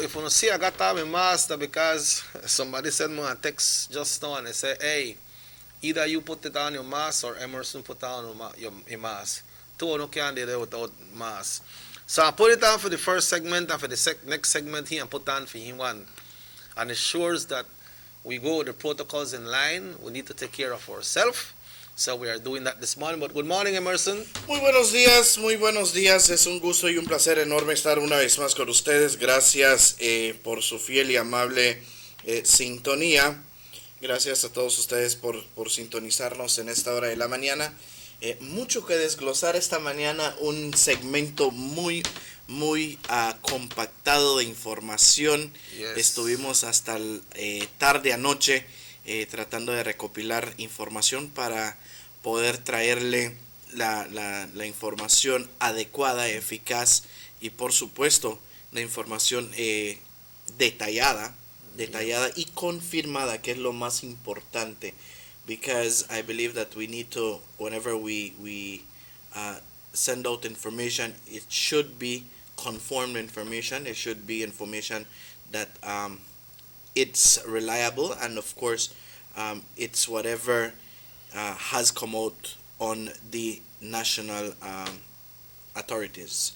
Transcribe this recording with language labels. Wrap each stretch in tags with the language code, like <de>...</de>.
<en>If you don't see, I got to have a master because somebody sent me a text just now and they say, hey, either you put it on your mask or Emerson put it on your mask. Two no can do that without mask. So I put it on for the first segment and for the next segment here and put on for him one. And it shows that we go with the protocols in line. We need to take care of ourselves. So we are doing that this morning. But good morning, Emerson.</en> <es>Muy buenos días, muy buenos días. Es un gusto y un placer enorme estar una vez más con ustedes. Gracias por su fiel y amable sintonía. Gracias a todos ustedes por sintonizarnos en esta hora de la mañana. Mucho que desglosar esta mañana, un segmento muy compactado de información.</es> <en>Yes.</en> <es>Estuvimos hasta tarde anoche tratando de recopilar información para poder traerle la información adecuada, eficaz y por supuesto la información detallada y confirmada, que es lo más importante.</es> <en>Because I believe that we need to, whenever we send out information, it should be conformed information. It should be information that it's reliable, and of course, it's whatever has come out on the national authorities.</en>